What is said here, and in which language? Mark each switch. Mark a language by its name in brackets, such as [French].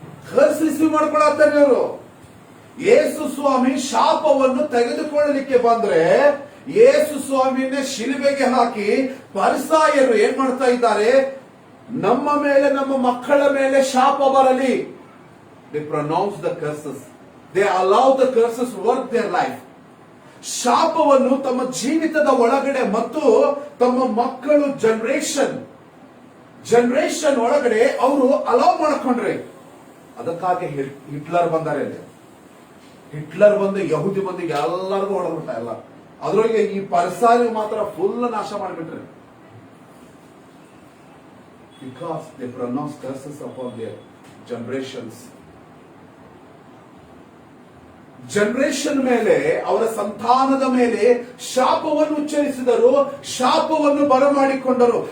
[Kannada] ಕರ್ಸ್ receive ಮಾಡ್ಕೊಳತ್ತಾರೆ ಅವರು. ಯೇಸು ಸ್ವಾಮಿ ಶಾಪವನ್ನು ತೆಗೆದುಕೊಳ್ಳಲಿಕ್ಕೆ ಬಂದ್ರೆ, ಯೇಸು ಸ್ವಾಮಿಯನ್ನೇ ಶಿಲುಬೆಗೆ ಹಾಕಿ ಫರಿಸಾಯರು ಏನ್ ಮಾಡ್ತಾ ಇದ್ದಾರೆ? ನಮ್ಮ ಮೇಲೆ, ನಮ್ಮ ಮಕ್ಕಳ ಮೇಲೆ ಶಾಪ ಬರಲಿ. [English] They pronounce the curses. They allow the curses work their life. [Kannada] ಶಾಪವನ್ನು ತಮ್ಮ ಜೀವಿತದ ಒಳಗಡೆ ಮತ್ತು ತಮ್ಮ ಮಕ್ಕಳು ಜನರೇಷನ್ ಒಳಗಡೆ ಅವರು ಅಲೌ ಮಾಡ್ಕೊಂಡ್ರೆ. ಅದಕ್ಕಾಗಿ ಹಿಟ್ಲರ್ ಬಂದಾರೆ. ಹಿಟ್ಲರ್ ಬಂದು ಯಹೂದಿ ಮಂದಿಗೆ ಎಲ್ಲರಿಗೂ ಹೊಡೆದ್ಬಿಟ್ಟ. ಎಲ್ಲ ಅದ್ರೊಳಗೆ ಈ ಪರಿಸಾರಿ ಮಾತ್ರ ಫುಲ್ ನಾಶ ಮಾಡಿಬಿಟ್ರೆ. [English] Because they pronounce curses upon their generations. [Kannada] Generation ಮೇಲೆ, ಅವರ ಸಂತಾನದ ಮೇಲೆ ಶಾಪವನ್ನು ಉಚ್ಚರಿಸಿದರು, ಶಾಪವನ್ನು ಬರಮಾಡಿಕೊಂಡರು.